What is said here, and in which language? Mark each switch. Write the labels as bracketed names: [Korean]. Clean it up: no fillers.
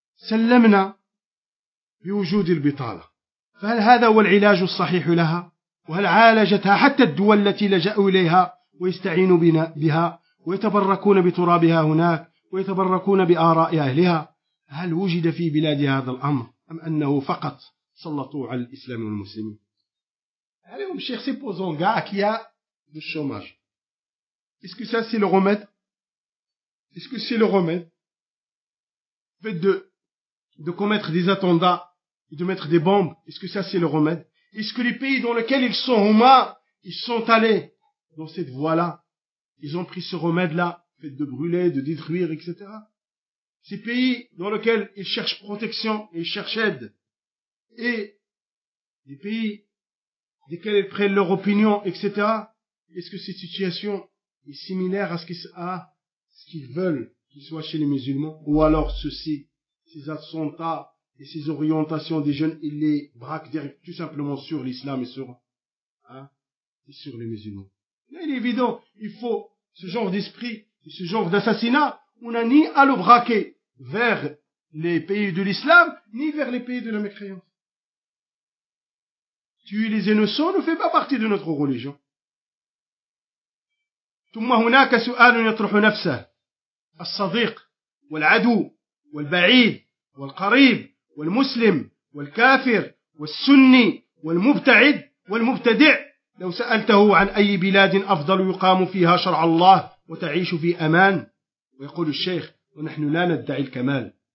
[Arabic] سلمنا بوجود البطالة فهل هذا هو العلاج الصحيح لها وهل عالجتها حتى الدول التي لجأوا إليها ويستعينوا بها ويتبركون بترابها هناك ويتبركون بآراء أهلها هل وجد في بلاد هذا الأمر أم أنه فقط سلطوا على الإسلام والمسلمين عليهم الشيخ [French] سيبوزون قاعك يا بالشوماج إسكو ساسي لغمد إسكو سي لغمد بدو de commettre des attentats, de mettre des bombes, est-ce que ça c'est le remède? Est-ce que les pays dans lesquels ils sont Houma, ils sont allés dans cette voie-là, ils ont pris ce remède-là, fait de brûler, de détruire, etc. Ces pays dans lesquels ils cherchent protection et ils cherchent aide, et les pays desquels ils prennent leur opinion, etc., est-ce que cette situation est similaire à ce qu'ils veulent qu'il soit chez les musulmans, ou alors ceci? Ces attentats et ces orientations des jeunes, ils les braquent direct, tout simplement sur l'islam et sur les musulmans. Mais il est évident, il faut ce genre d'esprit, ce genre d'assassinat, on n'a ni à le braquer vers les pays de l'islam, ni vers les pays de la mécréance. Tuer les innocents ne fait pas partie de notre religion. [Arabic] ثم هناك سؤال يطرح نفسه الصديق والعدو والبعيد والقريب والمسلم والكافر والسني والمبتعد والمبتدع لو سألته عن أي بلاد أفضل يقام فيها شرع الله وتعيش في أمان ويقول الشيخ ونحن لا ندعي الكمال